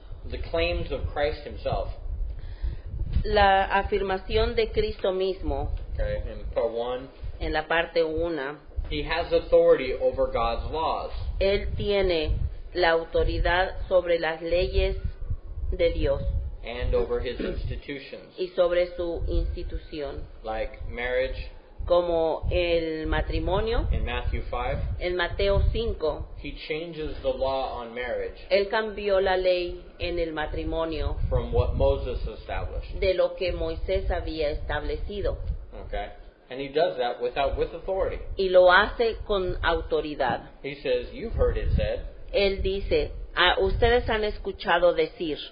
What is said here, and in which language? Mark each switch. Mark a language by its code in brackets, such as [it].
[en] The claims of Christ himself. [es] La afirmación de Cristo mismo, [en] Okay. In part 1, [es] en la parte 1, [en] he has authority over God's laws. [es] Él tiene la autoridad sobre las leyes de Dios [en] And over his institutions, [es] y sobre su institución, [en] like marriage [es] como el matrimonio. [en] in Matthew 5. [es] En Mateo 5, [en] He changes the law on marriage [es] Él cambió la ley en el matrimonio [en] from what Moses established. [es] de lo que Moisés había establecido, [en] Okay? And he does that with authority. [es] y lo hace con autoridad. [en] He says, you've heard it said, [es] Él dice, ustedes han escuchado decir,